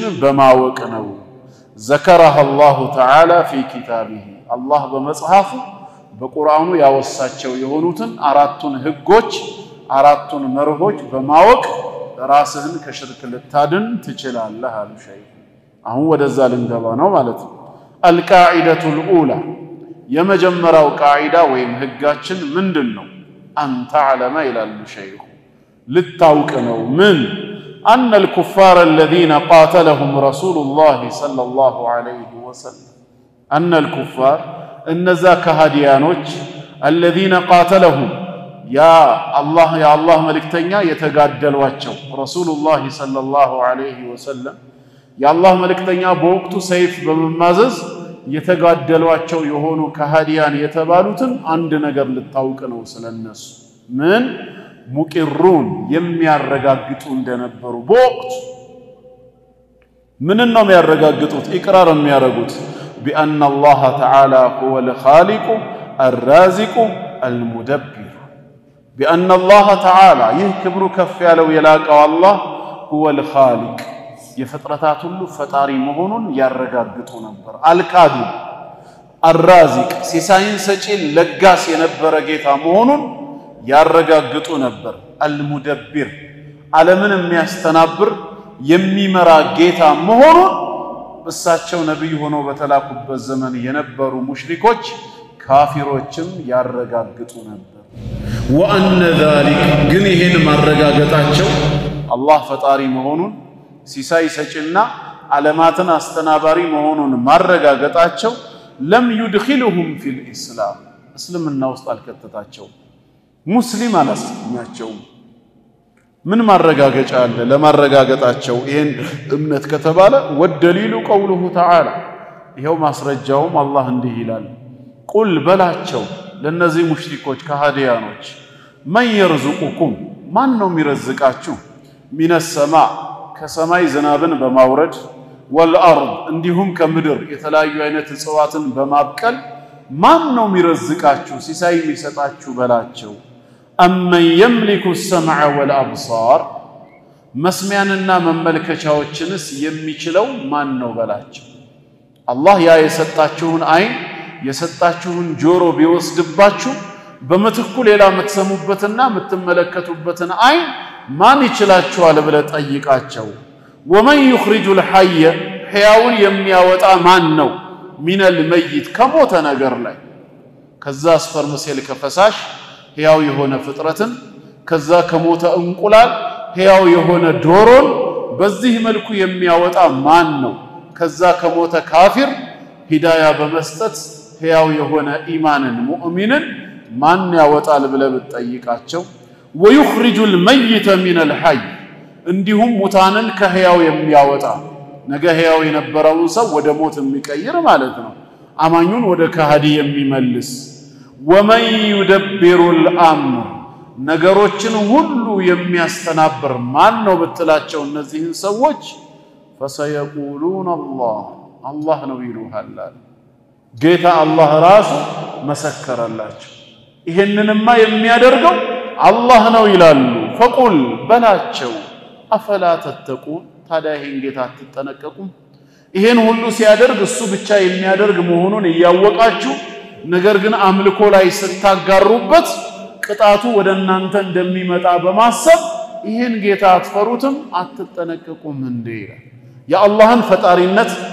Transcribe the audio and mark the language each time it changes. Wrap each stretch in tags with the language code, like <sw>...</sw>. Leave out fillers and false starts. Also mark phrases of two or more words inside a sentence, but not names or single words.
<am>በማወቅ ነው።</am> <ar>ذكرها الله تعالى في كتابه</ar> <am>አላህ በመጽሐፉ በቁርአኑ ያወሳቸው የሆኑትን አራቱን ህጎች አራቱን መርሆች በማወቅ ራስህን ከሽርክ ልታድን ትችላለህ አሉ ሸይኽ። አሁን ወደዛ ልንገባ ነው ማለት ነው።</am> <ar>القاعدة الأولى</ar> <am>የመጀመሪያው ቃዒዳ ወይም ህጋችን ምንድነው?</am> <ar>أن تعلم</ar> <am>ይላሉ ሸይኹ ልታውቅ ነው። ምን?</am> <ar>أن الكفار الذين قاتلهم رسول الله صلى الله عليه وسلم أن الكفار</ar> <am>እነዛ ከሃዲያኖች</am> <ar>الذين قاتلهم يا الله</ar> <am>መልእክተኛ የተጋደሏቸው</am> <ar>رسول الله صلى الله عليه وسلم</ar> <am>የአላህ መልእክተኛ በወቅቱ ሰይፍ በመማዘዝ የተጋደሏቸው የሆኑ ከሃዲያን የተባሉትን አንድ ነገር ልታውቅ ነው ስለነሱ። ምን? ሙቂሩን የሚያረጋግጡ እንደነበሩ በወቅቱ ምን ነው የሚያረጋግጡት? ኢቅራር የሚያረጉት</am> <ar>بأن الله تعالى هو الخالق الرازق المدبر بأن الله تعالى يكبر كف</ar> <am>ያለው የላቀው አላህ</am> <ar>هو الخالق</ar> <am>የፍጥረታት ሁሉ ፈጣሪ መሆኑን ያረጋግጡ ነበር። አልካዱ الرازق ሲሳይን ሰጪ ለጋስ የነበረ ጌታ መሆኑን ያረጋግጡ ነበር። المدبر ዓለምን የሚያስተናብር የሚመራ ጌታ መሆኑን እሳቸው ነብይ ሆነው በተላኩበት ዘመን የነበሩ ሙሽሪኮች ካፊሮችም ያረጋግጡ ነበር።</am> <ar>وأن ذلك</ar> <am>ግን ይሄን ማረጋገጣቸው አላህ ፈጣሪ መሆኑን ሲሳይ ሰጪና ዓለማትን አስተናባሪ መሆኑን ማረጋገጣቸው</am> <ar>لم يدخلهم في الإسلام</ar> <am>እስልምና ውስጥ አልከተታቸው ሙስሊም አላስኛቸው። ምን ማረጋገጫ አለ ለማረጋገጣቸው ይሄን እምነት ከተባለ?</am> <ar>ودليله قوله تعالى</ar> <am>ይሄው ማስረጃውም አላህ እንዲህ ይላል ቁል በላቸው ለነዚህ ሙሽሪኮች ከሃዲያኖች</am> <ar>من يرزقكم</ar> <am>ማን ነው የሚረዝቃችሁ?</am> <ar>من السماء</ar> <am>ከሰማይ ዝናብን በማውረድ ወልአርድ እንዲሁም ከምድር የተለያዩ አይነት እጽዋትን በማብቀል ማን ነው የሚረዝቃችሁ ሲሳይ የሚሰጣችሁ በላቸው።</am> <ar>أمن يملك السمع والأبصار</ar> <am>መስሚያንና መመልከቻዎችንስ የሚችለው ማን ነው በላቸው። አላህ ያ የሰጣችሁን አይን የሰጣችሁን ጆሮ ቢወስድባችሁ በመትኩ ሌላ የምትሰሙበትና የምትመለከቱበትን አይን ማን ይችላችኋል ብለህ ጠይቃቸው።</am> <ar>ومن يخرج الحي</ar> <am>ሕያውን የሚያወጣ ማን ነው?</am> <ar>من الميت</ar> <am>ከሞተ ነገር ላይ ከዛ ስፐርም ሴል ከፈሳሽ ሕያው የሆነ ፍጥረትን ከዛ ከሞተ እንቁላል ሕያው የሆነ ዶሮን በዚህ መልኩ የሚያወጣ ማን ነው? ከዛ ከሞተ ካፊር ሂዳያ በመስጠት ሕያው የሆነ ኢማንን ሙእሚንን ማን ያወጣል ብለህ ብትጠይቃቸው</am> <ar>ويخرج الميت من الحي</ar> <am>እንዲሁም ሙታንን ከሕያው የሚያወጣ ነገ ሕያው የነበረውን ሰው ወደ ሞት የሚቀይር ማለት ነው አማኙን ወደ ከሃዲ የሚመልስ</am> <ar>ومن يدبر الامر</ar> <am>ነገሮችን ሁሉ የሚያስተናብር ማን ነው ብትላቸው እነዚህን ሰዎች</am> <ar>فسيقولون الله</ar> <am>ነው ይሉሃል ጌታ አላህ ራሱ መሰከረላቸው ይሄንንማ የሚያደርገው አላህ ነው ይላሉ فقل በላቸው</am> <ar>أفلا تتقون</ar> <am>ታዲያ ይሄን ጌታ አትጠነቀቁም ይሄን ሁሉ ሲያደርግ እሱ ብቻ የሚያደርግ መሆኑን እያወቃችሁ ነገር ግን አምልኮ ላይ ስታጋሩበት ቅጣቱ ወደ እናንተ እንደሚመጣ በማሰብ ይሄን ጌታ አትፈሩትም አትጠነቀቁም እንዴ ይላል የአላህን ፈጣሪነት</am>